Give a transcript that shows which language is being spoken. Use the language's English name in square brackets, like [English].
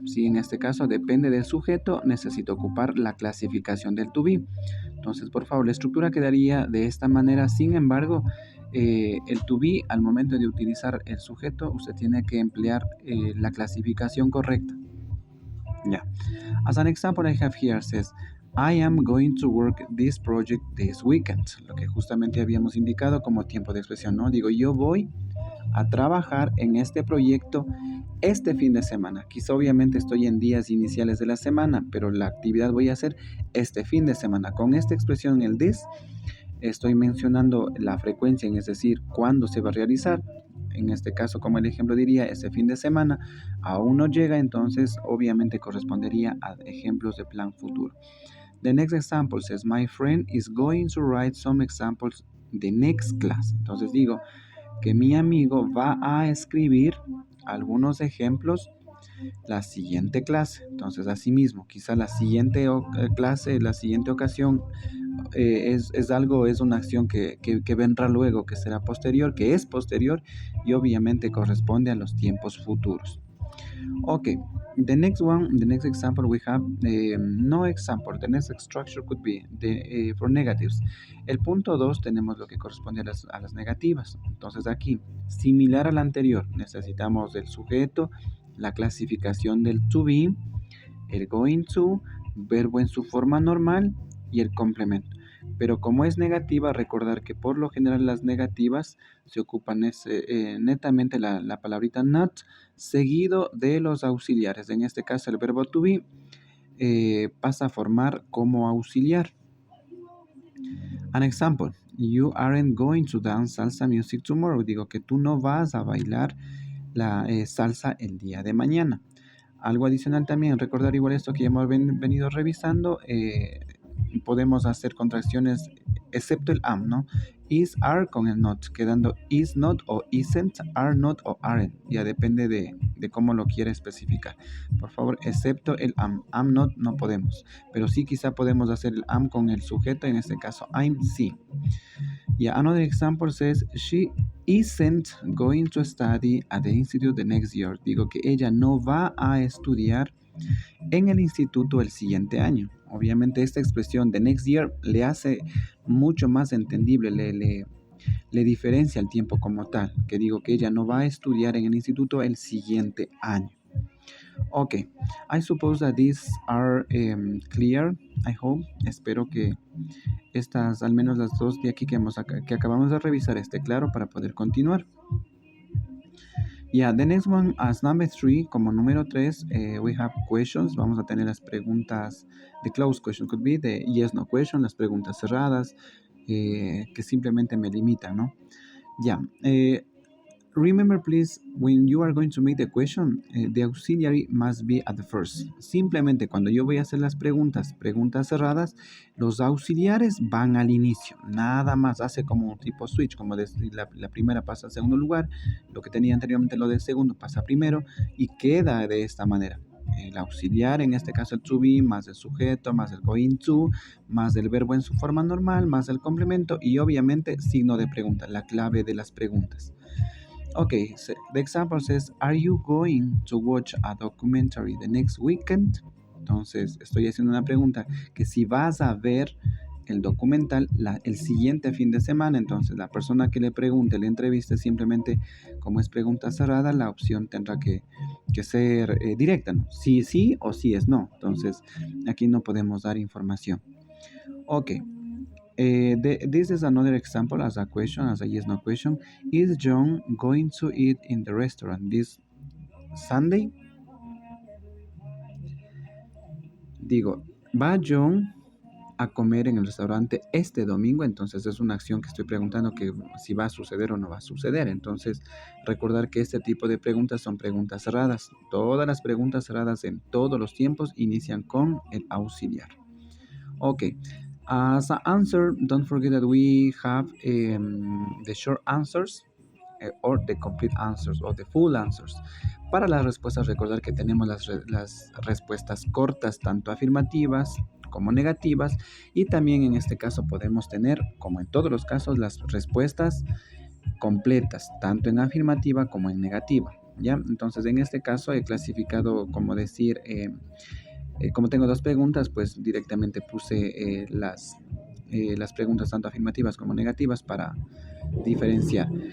[Spanish] Si en este caso depende del sujeto, necesito ocupar la clasificación del to be. Entonces, por favor, la estructura quedaría de esta manera. Sin embargo, el to be, al momento de utilizar el sujeto, usted tiene que emplear la clasificación correcta. Ya. [English] As an example, I have here says, I am going to work this project this weekend. [Spanish] Lo que justamente habíamos indicado como tiempo de expresión, ¿no? Digo, yo voy a trabajar en este proyecto este fin de semana. Quizá obviamente estoy en días iniciales de la semana, pero la actividad voy a hacer este fin de semana. Con esta expresión, el this, estoy mencionando la frecuencia, es decir, cuándo se va a realizar. En este caso, como el ejemplo diría, este fin de semana aún no llega, entonces obviamente correspondería a ejemplos de plan futuro. [English] The next example says, my friend is going to write some examples the next class. [Spanish] Entonces digo que mi amigo va a escribir algunos ejemplos la siguiente clase. Entonces, asimismo, quizá la siguiente clase, la siguiente ocasión es una acción que vendrá luego, que será posterior, que es posterior y obviamente corresponde a los tiempos futuros. [English] Okay, the next example we have, no example, the next structure could be for negatives. [Spanish] El punto 2 tenemos lo que corresponde a las negativas. Entonces aquí, similar al anterior, necesitamos el sujeto, la clasificación del to be, el going to, verbo en su forma normal y el complemento. Pero como es negativa, recordar que por lo general las negativas se ocupan netamente la palabrita not seguido de los auxiliares. En este caso el verbo to be pasa a formar como auxiliar. [English] An example, you aren't going to dance salsa music tomorrow. [Spanish] Digo que tú no vas a bailar la salsa el día de mañana. Algo adicional también, recordar igual esto que ya hemos venido revisando, podemos hacer contracciones excepto el am, ¿no? Is, are con el not, quedando is not o isn't, are not o aren't. Ya depende de cómo lo quiera especificar. Por favor, excepto el am not no podemos. Pero sí quizá podemos hacer el am con el sujeto, en este caso I'm, sí. [English] Yeah, another example says, she isn't going to study at the institute the next year. [Spanish] Digo que ella no va a estudiar en el instituto el siguiente año. Obviamente esta expresión de next year le hace mucho más entendible, le diferencia el tiempo como tal, que digo que ella no va a estudiar en el instituto el siguiente año. [English] Okay, I suppose that these are clear, I hope. [Spanish] Espero que estas, al menos las dos de aquí que acabamos de revisar, esté claro para poder continuar. [English] Yeah, the next one, as number 3, [Spanish] como número 3, [English] we have questions. [Spanish] Vamos a tener las preguntas, [English] the closed question could be the yes, no question, [Spanish] las preguntas cerradas, que simplemente me limitan, ¿no? [English] Ya, remember please, when you are going to make the question, the auxiliary must be at the first. [Spanish] Simplemente cuando yo voy a hacer las preguntas cerradas, los auxiliares van al inicio. Nada más, hace como un tipo switch, como la primera pasa al segundo lugar, lo que tenía anteriormente lo del segundo pasa primero y queda de esta manera. El auxiliar, en este caso el to be, más el sujeto, más el going to, más el verbo en su forma normal, más el complemento y obviamente signo de pregunta, la clave de las preguntas. [English] Okay, so the example says, are you going to watch a documentary the next weekend? [Spanish] Entonces, estoy haciendo una pregunta que si vas a ver el documental el siguiente fin de semana, entonces la persona que le pregunte, le entreviste, simplemente, como es pregunta cerrada, la opción tendrá que ser directa, ¿no? Sí, sí o sí es no. Entonces, aquí no podemos dar información. [English] Ok. This is another example as a question, as a yes no question. Is John going to eat in the restaurant this Sunday? [Spanish] Digo, ¿va John a comer en el restaurante este domingo? Entonces es una acción que estoy preguntando que si va a suceder o no va a suceder. Entonces recordar que este tipo de preguntas son preguntas cerradas. Todas las preguntas cerradas en todos los tiempos inician con el auxiliar. [English] Okay. As an answer, don't forget that we have the short answers or the complete answers or the full answers. [Spanish] Para las respuestas, recordar que tenemos las respuestas cortas, tanto afirmativas como negativas, y también en este caso podemos tener, como en todos los casos, las respuestas completas, tanto en afirmativa como en negativa. ¿Ya? Entonces, en este caso he clasificado, como decir, como tengo dos preguntas, pues directamente puse las preguntas tanto afirmativas como negativas para diferenciar.